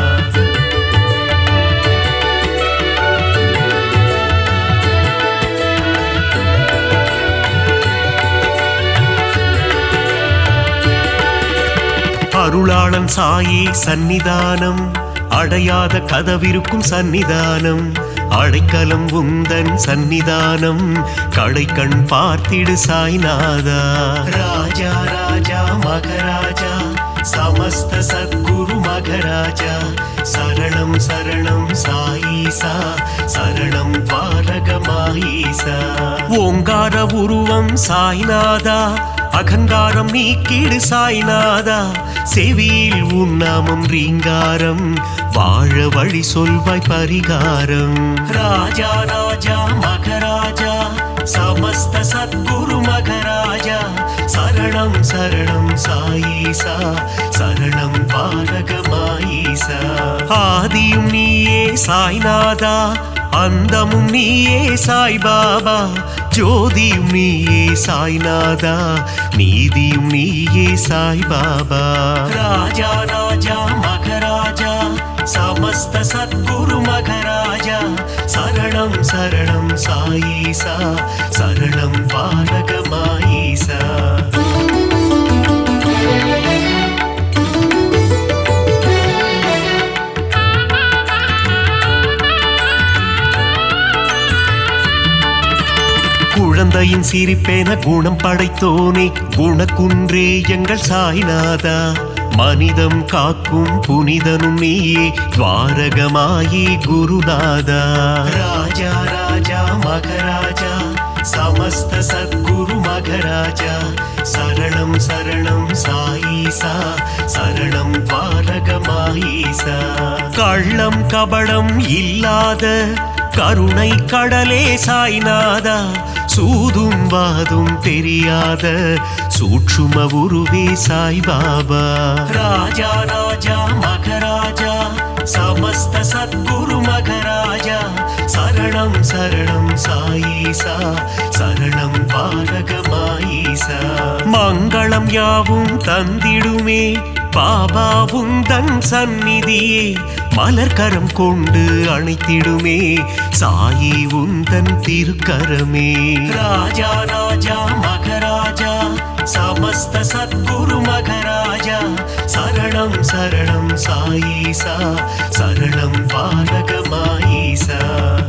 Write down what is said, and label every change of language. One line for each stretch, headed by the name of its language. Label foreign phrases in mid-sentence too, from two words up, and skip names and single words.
Tamil: அருளாளன் சாயி சந்நிதானம் அடையாத கதவிருக்கும் சந்நிதானம் அடைக்கலம் உந்தன் சந்நிதானம் கடைக்கண் பார்த்திடு சாய்நாதா ராஜா ராஜா மகராஜா
Sanskrit: समस्त सद्गुरु मगराजा शरणं शरणं साईसा शरणं द्वारகமாயீசா
Tamil: ஓங்கார உருவம் சாய்நாதா அகங்காரம் நீக்கிடு சாய்நாதா செவியில் உன்னாமம் ரீங்காரம் வாழ வழி சொல்வாய் பரிகாரம் ராஜா ராஜா மகராஜா समस्त
Sanskrit: सद्गुरु मगराजा शरणं शरणं साईसा शरणं द्वारகமாயீசா
Tamil: ஆதியும் நீயே சாய்நாதா அந்தமும் நீயே சாய்பாபா ஜோதியும் நீயே சாய்நாதா நீதியும் நீயே சாய்பாபா ராஜா ராஜா மகராஜா
Sanskrit: समस्त सद्गुरु मगराजा शरणं शरणं साईसा शरणं द्वारகமாயீசா
Tamil: குழந்தையின் சிரிப்பேன குணம் படைத்தோனே குணக்குன்றே எங்கள் சாய்நாதா மனிதம் காக்கும் புனிதனும் நீயே துவாரகமாயி குருநாதா ராஜா ராஜா மகராஜா समस्त
Sanskrit: सद्गुरु मगराजा शरणं शरणं साईसा शरणं द्वारகமாயீசா
Tamil: கள்ளம் கபடம் இல்லாத கருணை கடலே சாய்நாதா சூதும் வாதும் தெரியாத சூட்சும உருவே சாய்பாபா ராஜா ராஜா மகராஜா समस्त
Sanskrit: सद्गुरु मगराजा शरणं शरणं साईसा शरणं द्वारகமாயீசா
Tamil: மங்களம் யாவும் தந்திடுமே பாபா உந்தன் சந்நிதியே மலர்கரம் கொண்டு அணைத்திடுமே சாயி உந்தன் திருக்கரமே ராஜா ராஜா மகராஜா
Sanskrit: समस्त सद्गुरु मगराजा शरणं शरणं साईसा शरणं द्वारகமாயீசா